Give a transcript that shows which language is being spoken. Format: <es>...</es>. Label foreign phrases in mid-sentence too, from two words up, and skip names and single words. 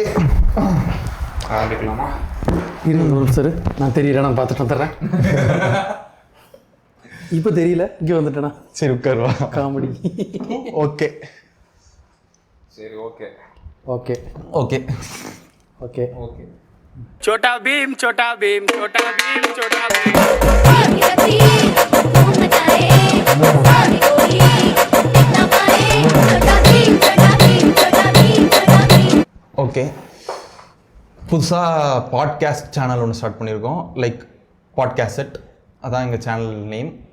<ta>ஆரம்பிக்கலாமா? இருங்க ஒரு சார், நான் தெரியல, நான் பார்த்துட்டு வந்துடுறேன். இப்போ தெரியல, இங்கே வந்துட்டேனா? சரி உட்காருவா. காமெடி. ஓகே சரி, ஓகே ஓகே ஓகே ஓகே ஓகே. छोटा भीम छोटा भीम छोटा भीम छोटा भीम ஓகே. புதுசாக</ta> <en>podcast channel</en> <ta>ஒன்று ஸ்டார்ட் பண்ணியிருக்கோம்,</ta> <en>like podcast.</en> <ta>அதான் எங்கள்</ta> <en>channel name.</en>